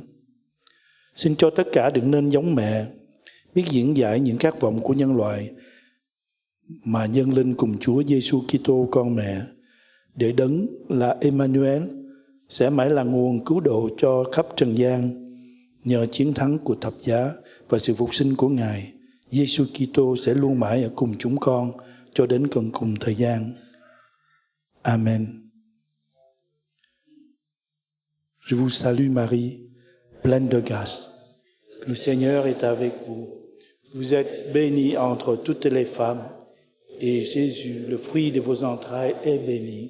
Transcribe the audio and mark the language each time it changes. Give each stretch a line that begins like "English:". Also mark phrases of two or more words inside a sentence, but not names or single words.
Vietnamese: Xin cho tất cả đừng nên giống mẹ, biết diễn giải những khát vọng của nhân loại mà dâng lên cùng Chúa Giêsu Kitô con mẹ, để Đấng là Emmanuel sẽ mãi là nguồn cứu độ cho khắp trần gian. Nhờ chiến thắng của thập giá và sự phục sinh của Ngài, Giêsu Kitô sẽ luôn mãi ở cùng chúng con cho đến tận cùng thời gian. Amen.
French: Je vous salue Marie, pleine de grâce. Le Seigneur est avec vous. Vous êtes bénie entre toutes les femmes, et Jésus, le fruit de vos entrailles, est béni.